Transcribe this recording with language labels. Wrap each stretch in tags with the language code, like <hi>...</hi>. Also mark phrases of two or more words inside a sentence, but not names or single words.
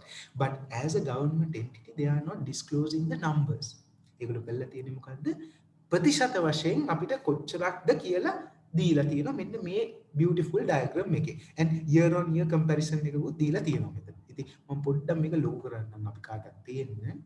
<en>But as a government entity, they are not disclosing the numbers.</en> <si>ඒගොල්ලෝ කළා තියෙන්නේ මොකද්ද? ප්‍රතිශත වශයෙන් අපිට කොච්චරක්ද කියලා දීලා තියෙනවා මෙන්න මේ</si> <en>beautiful diagram</en> <si>එකේ.</si> <en>And year on year comparison</en> <si>එකකුත් දීලා තියෙනවා මෙතන. ඉතින් මම පොඩ්ඩක් මේක ලොකු කරන්නම් අපි කාටත් තේන්න.</si>